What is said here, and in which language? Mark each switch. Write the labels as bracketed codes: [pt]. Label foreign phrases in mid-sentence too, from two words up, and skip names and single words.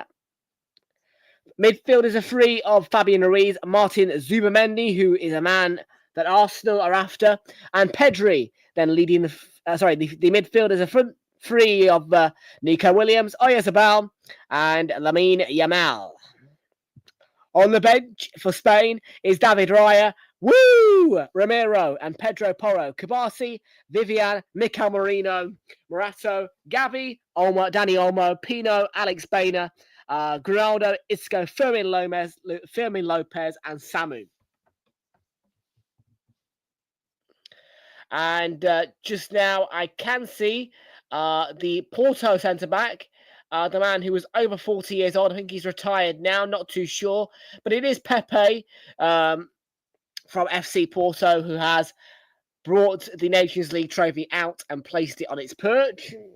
[en] Midfielders are three of Fabian Ruiz, Martin Zubimendi, who is a man that Arsenal are after, and Pedri, then leading the midfielders are front three of Nico Williams, Oyarzabal, and Lamine Yamal. On the bench for Spain is David Raya, Ramiro, and Pedro Porro, Kabasi, Vivian, Mikel Merino, Morato, Gavi, Dani Olmo, Pino, Alex Baina, Grinaldo, Isco, Fermin Lopez, and Samu. And just now, I can see the Porto centre-back, the man who was over 40 years old. I think he's retired now, not too sure. But it is Pepe from FC Porto who has brought the Nations League trophy out and placed it on its perch.